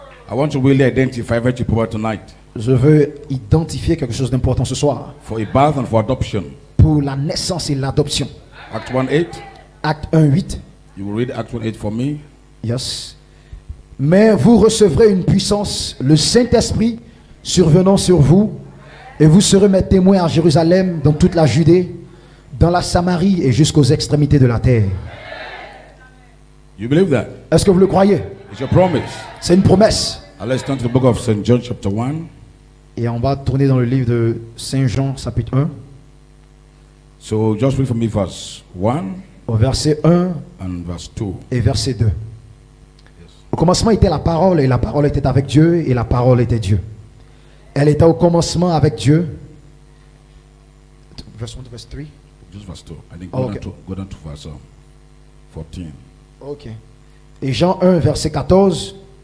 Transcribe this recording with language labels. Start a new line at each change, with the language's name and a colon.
English: I want to really identify very people tonight
French: Je veux identifier quelque chose d'important ce soir.
English: for a birth and for adoption.
French: pour la naissance et l'adoption.
English: Acts 1:8.
French: Acte 1, 8.
English: You will read Acts 1:8 for me. Yes.
French: Mais vous recevrez une puissance, le Saint-Esprit survenant sur vous, et vous serez mes témoins à Jérusalem, dans toute la Judée, dans la Samarie et jusqu'aux extrémités de la terre.
English: You believe that?
French: Est-ce que vous le croyez?
English: It's a promise.
French: C'est une promesse.
English: Now let's turn to the book of St. John chapter 1.
French: Et on va tourner dans le livre de Saint Jean, chapitre 1,
English: So just read for me verse 1
French: au verset 1
English: and verse 2.
French: et verset 2. Au commencement était la parole, et la parole était avec Dieu, et la parole était Dieu. Elle était au commencement avec Dieu.
English: Verse 1 to verse 3. Just verse 2. I think Oh, okay. go down to verse 14.
French: Ok. Et Jean 1, verset 14.